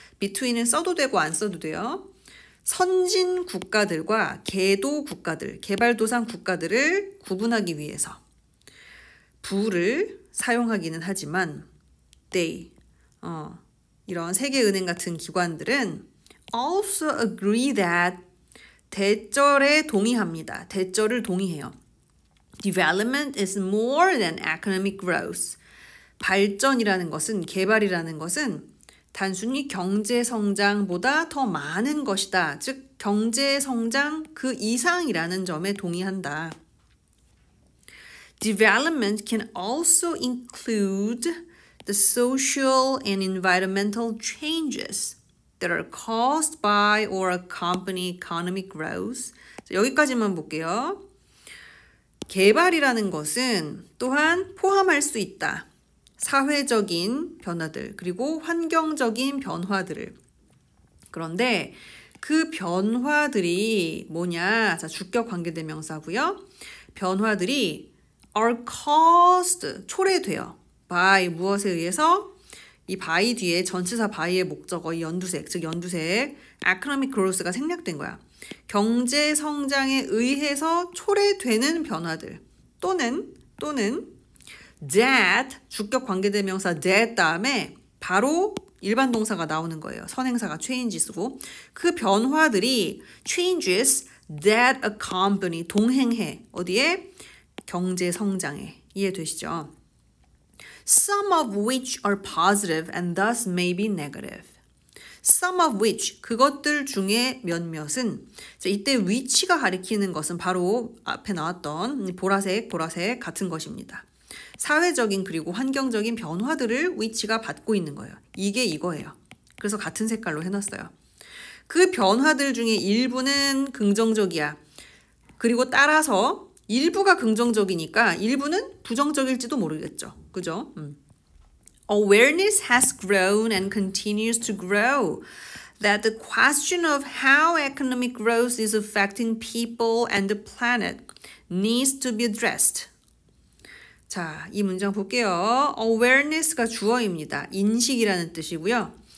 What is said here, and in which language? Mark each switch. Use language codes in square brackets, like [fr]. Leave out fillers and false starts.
[ko] between은 써도 되고 안 써도 돼요. 선진 국가들과 개도 국가들, 개발도상 국가들을 구분하기 위해서 부를 사용하기는 하지만 they, 이런 세계은행 같은 기관들은 [en] also agree that [ko] 대절에 동의합니다. 대절을 동의해요. [en] Development is more than economic growth. [ko] 발전이라는 것은, 개발이라는 것은 단순히 경제 성장보다 더 많은 것이다. 즉, 경제 성장 그 이상이라는 점에 동의한다. [en] Development can also include the social and environmental changes that are caused by or accompany economic growth. [ko] 여기까지만 볼게요. 개발이라는 것은 또한 포함할 수 있다. 사회적인 변화들, 그리고 환경적인 변화들을. 그런데 그 변화들이 뭐냐? 자, 주격 관계대명사고요. 변화들이 [en] are caused, [ko] 초래돼요. by, 무엇에 의해서? 이 by 뒤에 전치사 by의 목적어, 이 연두색, 즉 연두색, economic growth가 생략된 거야. 경제 성장에 의해서 초래되는 변화들 또는 that, 주격 관계대명사 that 다음에 바로 일반 동사가 나오는 거예요. 선행사가 changes고 그 변화들이 [en] changes that accompany, [ko] 동행해. 어디에? 경제 성장에. 이해되시죠? [en] Some of which are positive and thus may be negative. Some of which, [ko] 그것들 중에 몇몇은, 이때 which가 가리키는 것은 바로 앞에 나왔던 보라색 같은 것입니다. 사회적인 그리고 환경적인 변화들을 which가 받고 있는 거예요. 이게 이거예요. 그래서 같은 색깔로 해놨어요. 그 변화들 중에 일부는 긍정적이야. 그리고 따라서 일부가 긍정적이니까 일부는 부정적일지도 모르겠죠. 그죠? [en] Awareness has grown and continues to grow that the question of how economic growth is affecting people and the planet needs to be addressed. [ko] 자, 이 문장 볼게요. Awareness가 주어입니다. 인식이라는 뜻이고요.